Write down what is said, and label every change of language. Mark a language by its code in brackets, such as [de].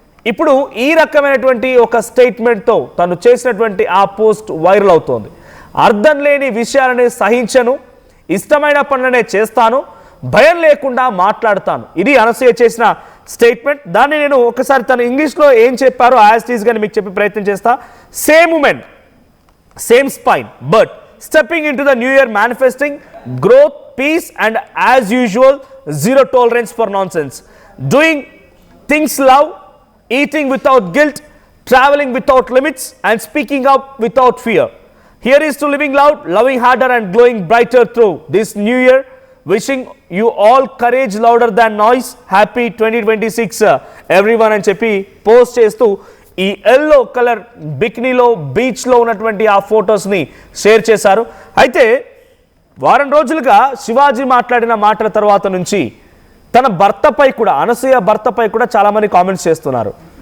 [te] ఇప్పుడు ఈ రకమైనటువంటి ఒక స్టేట్మెంట్తో తను చేసినటువంటి ఆ పోస్ట్ వైరల్ అవుతోంది. అర్థం లేని విషయాలని సహించను, ఇష్టమైన పనులనే చేస్తాను, భయం లేకుండా మాట్లాడతాను. ఇది అనసూయ చేసిన స్టేట్మెంట్. దాన్ని నేను ఒకసారి తను ఇంగ్లీష్లో ఏం చెప్పారో [en] as it is [te] గాని మీకు చెప్పే ప్రయత్నం చేస్తా. [en] Same women, same spine, but stepping into the new year manifesting growth, peace and as usual zero tolerance for nonsense, doing things love, eating without guilt, traveling without limits and speaking up without fear. Here is to living loud, loving harder and glowing brighter through this new year. Wishing you all courage louder than noise. Happy 2026 everyone [te] అని చెప్పి post చేస్తూ ఈ yellow colour బికినీలో బీచ్లో ఉన్నటువంటి ఆ ఫొటోస్ని share చేశారు. అయితే వారం రోజులుగా శివాజీ మాట్లాడిన మాటల తర్వాత నుంచి తన భర్తపై కూడా, అనసూయ భర్తపై కూడా చాలామంది కామెంట్స్ చేస్తున్నారు.